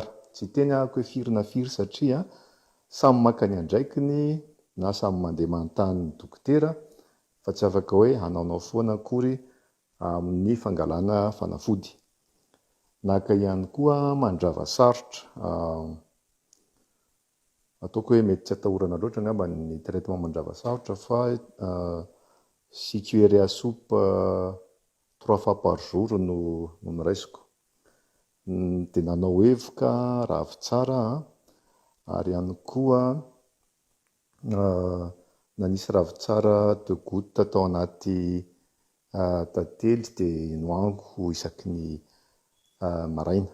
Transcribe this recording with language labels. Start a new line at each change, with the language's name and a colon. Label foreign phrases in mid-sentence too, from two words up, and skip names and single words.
Malagasy: Tsy teny ako hoe firy na firy satria samy maka ny andraikiny na samy mandeha manontany ny dokotera fa tsy afaka hoe hanaonao foana akory amin'ny fangalana fanafody. Naka ihany koa mandrava sarotra. Ataoko hoe mety tsy atahorana loatra ngamba ny traitement mandrava sarotra fa
French: si cuillère à soupe 3 fois par jour
Malagasy: no raisiko. Dia nanao evoka ravitsara ary ihany koa nanisy ravitsara de goutte tao anaty tantely dia nohango isaky ny maraina.